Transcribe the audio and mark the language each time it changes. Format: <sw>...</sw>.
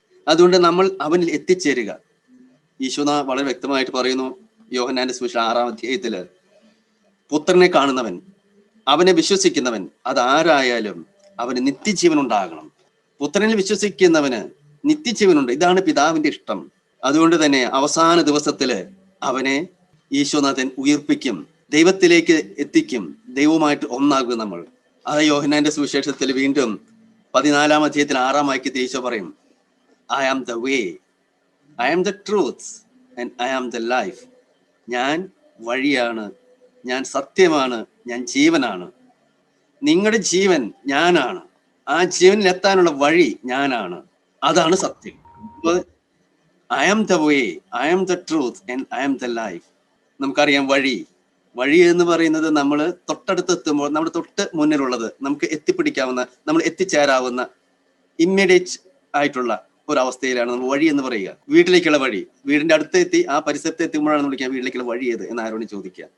<ml>അതുകൊണ്ട് നമ്മൾ അവനിൽ എത്തിച്ചേരുക. ഈശോനാ വളരെ വ്യക്തമായിട്ട് പറയുന്നു യോഹന്നാന്റെ സുവിശേഷം 6-ാം അധ്യായത്തില്, പുത്രനെ കാണുന്നവൻ, അവനെ വിശ്വസിക്കുന്നവൻ, അതാരായാലും അവന് നിത്യജീവൻ ഉണ്ടാകണം. പുത്രനിൽ വിശ്വസിക്കുന്നവന് നിത്യജീവനുണ്ട്. ഇതാണ് പിതാവിന്റെ ഇഷ്ടം. അതുകൊണ്ട് തന്നെ അവസാന ദിവസത്തില് അവനെ ഈശോനാഥൻ ഉയർപ്പിക്കും, ദൈവത്തിലേക്ക് എത്തിക്കും, ദൈവവുമായിട്ട് ഒന്നാകും നമ്മൾ. അത് യോഹന്നാന്റെ സുവിശേഷത്തിൽ വീണ്ടും 14-ാം അധ്യായത്തിൽ 6-ാം വാക്യത്തിൽ ഈശോ പറയും,</ml> <en>I am the way, I am the truth and I am the life.</en> <ml>ഞാൻ വഴിയാണ്, ഞാൻ സത്യമാണ്, ഞാൻ ജീവനാണ്. നിങ്ങളുടെ ജീവൻ ഞാനാണ്. ആ ജീവനിൽ എത്താനുള്ള വഴി ഞാനാണ്. അതാണ് സത്യം.</ml> <en>I am the way, I am the truth and I am the life.</en> <ml>നമുക്കറിയാം വഴി എന്ന് പറയുന്നത് നമ്മൾ തൊട്ടടുത്തെത്തുമ്പോൾ നമ്മുടെ തൊട്ട് മുന്നിലുള്ളത്, നമുക്ക് എത്തിപ്പിടിക്കാവുന്ന, നമ്മൾ എത്തിച്ചേരാവുന്ന ഇമ്മീഡിയറ്റ് ആയിട്ടുള്ള ഒരവസ്ഥയിലാണ് നമ്മൾ വഴി എന്ന് പറയുക. വീട്ടിലേക്കുള്ള വഴി, വീടിന്റെ അടുത്തെത്തി ആ പരിസരത്ത് എത്തുമ്പോഴാണ് നമ്മൾ വിളിക്കുക വീട്ടിലേക്കുള്ള വഴി ഏത് എന്ന് ആരോടും ചോദിക്കുക.</ml>